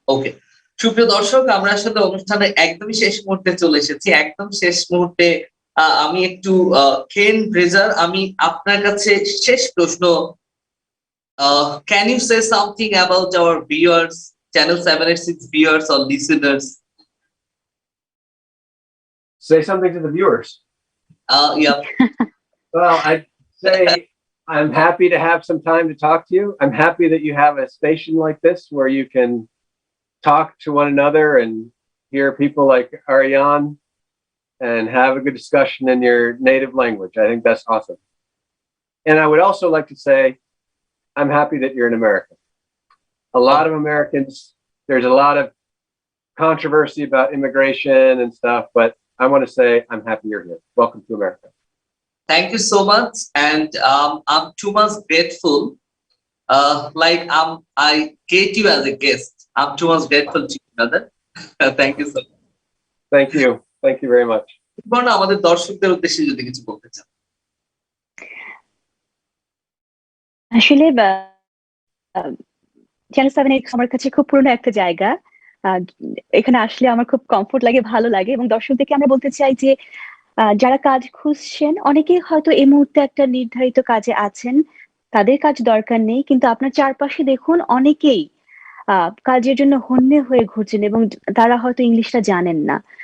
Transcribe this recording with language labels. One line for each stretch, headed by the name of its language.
Bangla: ওকে সুপ্রিয় দর্শক, আমরা আসলে অনুষ্ঠানের একদমই শেষ মুহূর্তে চলে এসেছি। একদম শেষ মুহূর্তে আমি একটু ব্রেজার, আমি আপনার কাছে শেষ প্রশ্ন,
English: can you say something about our viewers, channel 786 viewers or listeners? Say something to the viewers. Yeah. Well, I'd say I'm happy to have some time to talk to you. I'm happy that you have a station like this where you can talk to one another and hear people like Aryan and have a good discussion in your native language. I think that's awesome. And I would also like to say, I'm happy that you're in America. A lot of Americans, there's a lot of controversy about immigration and stuff, but I want to say I'm happy you're here. Welcome to America. Thank you so much, and I'm too much grateful. Like I get you as a guest. I'm too much grateful to you, brother. Thank you so much. Thank you. Thank you very much.
Bangla: বর্ণা, আমাদের দর্শকদের উদ্দেশ্যে যদি কিছু বলতে চান। আসলে channel 7 আমার কাছে খুব পুরনো একটা জায়গা। এখানে আসলে আমার খুব কমফোর্ট লাগে, ভালো লাগে। এবং দর্শকদেরকে আমরা বলতে চাই যে যারা কাজ খুঁজছেন, অনেকেই হয়তো এই মুহূর্তে একটা নির্ধারিত কাজে আছেন, তাদের কাজ দরকার নেই, কিন্তু আপনার চারপাশে দেখুন অনেকেই কাজের জন্য হন্যে হয়ে ঘুরছেন এবং তারা হয়তো ইংলিশটা জানেন না।